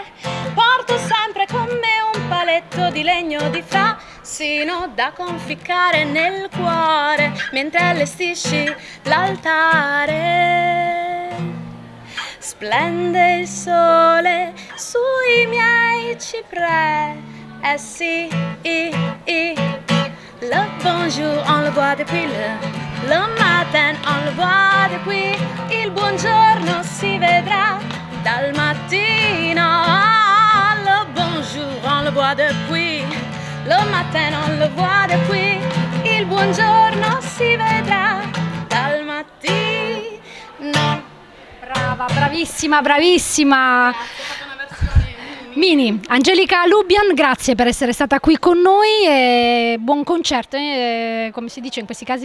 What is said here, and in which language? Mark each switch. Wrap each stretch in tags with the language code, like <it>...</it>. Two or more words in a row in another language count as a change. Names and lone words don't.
<it>Porto sempre con me un paletto di legno di frassino da conficcare nel cuore mentre allestisci l'altare. Splende il sole sui miei cipressi.</it> <fr>Le bonjour on le voit depuis le matin, on le voit depuis.</fr> <it>Il buongiorno si vedrà dal mattino.</it> <fr>Le bonjour on le voit depuis le matin, on le voit depuis.</fr> <it>Il buongiorno si vedrà dal mattino. Brava, bravissima, bravissima. Mini, Angelica Lubian, grazie per essere stata qui con noi e buon concerto, come si dice in questi casi?</it>